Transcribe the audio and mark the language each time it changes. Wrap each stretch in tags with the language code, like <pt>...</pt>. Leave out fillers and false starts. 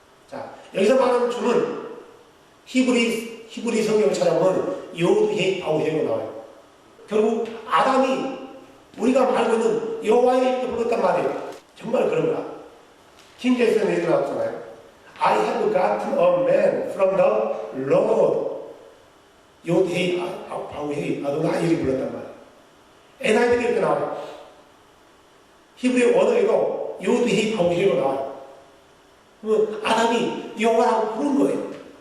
<ko>자, 여기서 말하는 주는 히브리 성경을 찾아보면 요드헤 바우헤로 나와요. 결국 아담이 우리가 말고 있는 여호와의 이름을 불렀단 말이에요. 정말 그런가? 킹제이슨에 이렇게 나왔잖아요.</ko> <en>I have gotten a man from the Lord.</en> <ko>요드헤 바우헤 아도나이 이렇게 불렀단 말이에요. NIV도 이렇게 나와요. 히브리 원어에도 요드헤 바우헤로 나와요. 그러면 아담이 여호와라고 부른 거예요.</ko>